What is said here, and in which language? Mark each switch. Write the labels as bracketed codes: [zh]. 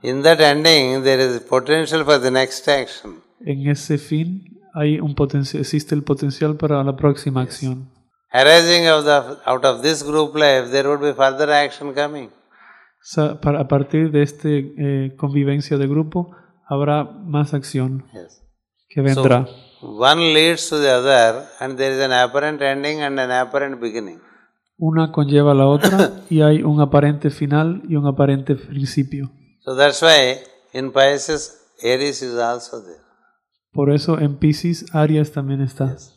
[en] in that ending, there is potential for the next action. [es] en ese fin hay existe el potencial para la próxima acción. [en] Arising out of this group life, there would be further action coming. [es] A partir de esta convivencia de grupo, habrá más acción que vendrá. [en] So, one leads to the other, and there is an apparent ending and an apparent beginning. [es] Una conlleva a la otra y hay un aparente final y un aparente principio. [en] So that's why in Pisces, Aries is also there. [es] Por eso en Piscis, Aries también está.